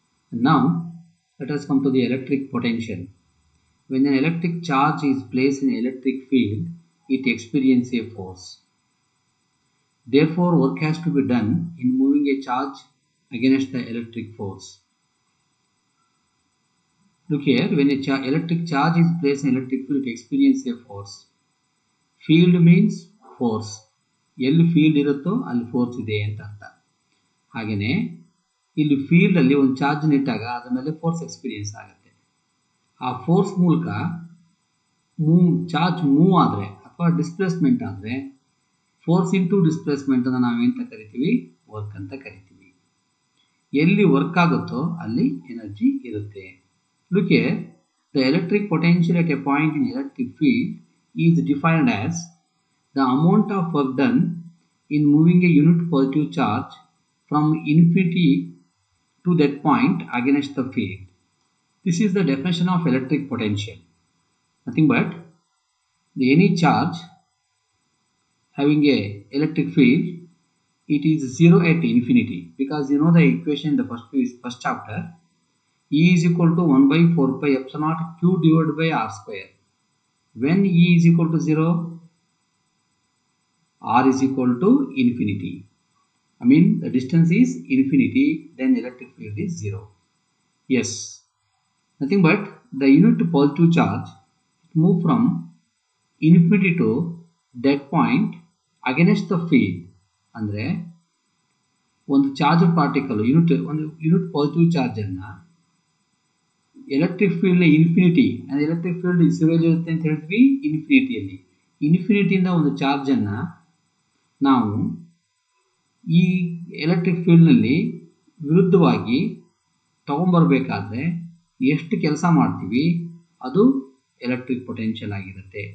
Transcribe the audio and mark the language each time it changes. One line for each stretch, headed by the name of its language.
English: And now let us come to the electric potential. When an electric charge is placed in an electric field, it experiences a force. Therefore, work has to be done in moving a charge against the electric force. Look here, when an electric charge is placed in electric field, it experiences a force. Field means force.
Kannada: ಎಲ್ಲಿ field ಇರುತ್ತೋ ಅಲ್ಲಿ force ಇದೆ ಅಂತ ಅರ್ಥ. ಹಾಗೆಯೇ ಇಲ್ಲಿ ಫೀಲ್ಡಲ್ಲಿ ಒಂದು ಚಾರ್ಜ್ ಇಟ್ಟಾಗ ಅದರ ಮೇಲೆ ಫೋರ್ಸ್ ಎಕ್ಸ್ಪೀರಿಯನ್ಸ್ ಆಗುತ್ತೆ. ಆ ಫೋರ್ಸ್ ಮೂಲಕ ಚಾರ್ಜ್ ಮೂವ್ ಆದರೆ ಅಥವಾ ಡಿಸ್ಪ್ಲೇಸ್ಮೆಂಟ್ ಆದರೆ ಫೋರ್ಸ್ ಇಂಟು ಡಿಸ್ಪ್ಲೇಸ್ಮೆಂಟ್ ಅನ್ನು ನಾವೇಂತ ಕರಿತೀವಿ? ವರ್ಕ್ ಅಂತ ಕರಿತೀವಿ. ಎಲ್ಲಿ ವರ್ಕ್ ಆಗುತ್ತೋ ಅಲ್ಲಿ ಎನರ್ಜಿ ಇರುತ್ತೆ.
English: Look here, the electric potential at a point in electric field is defined as the amount of work done in moving a unit positive charge from infinity to that point against the field. This is the definition of electric potential. Nothing but any charge having a electric field, it is 0 at infinity, because you know the equation in the first chapter, E is equal to 1 by 4 pi epsilon q divided by r square. When E is equal to 0, r is equal to infinity. I mean the distance is infinity, then electric field is 0. Yes, nothing but the unit positive charge move from infinity to that point against the field.
Kannada: ಅಂದರೆ ಒಂದು charge particle unit positive charge ಅನ್ನು electric field infinity, ಅಂದರೆ electric field 0 ಇರುತ್ತೆ ಅಂತ ಹೇಳ್ತೀವಿ ಇನ್ಫಿನಿಟಿಯಲ್ಲಿ. ಇನ್ಫಿನಿಟಿಯಿಂದ ಒಂದು ಚಾರ್ಜನ್ನು ನಾವು ಈ ಎಲೆಕ್ಟ್ರಿಕ್ ಫೀಲ್ಡ್ನಲ್ಲಿ ವಿರುದ್ಧವಾಗಿ ತಗೊಂಬರ್ಬೇಕಾದ್ರೆ ಎಷ್ಟು ಕೆಲಸ ಮಾಡ್ತೀವಿ ಅದು ಎಲೆಕ್ಟ್ರಿಕ್ ಪೊಟೆನ್ಷಿಯಲ್ ಆಗಿರುತ್ತೆ.